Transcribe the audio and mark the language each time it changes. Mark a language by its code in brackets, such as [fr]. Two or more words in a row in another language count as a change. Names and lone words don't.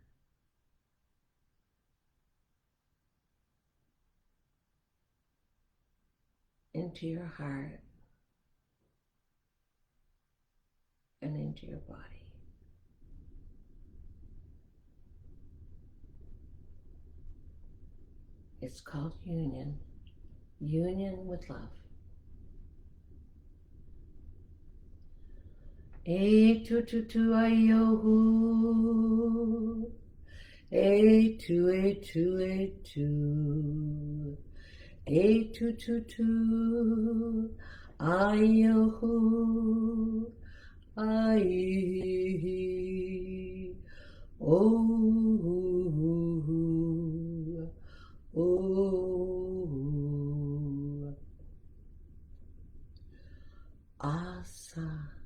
[en] into your heart, and into your body. It's called union. Union with love. A tu tu tu ayohu. A tu a tu a tu. A tu tu tu ayohu. Ai. Oh. Oh. Asa.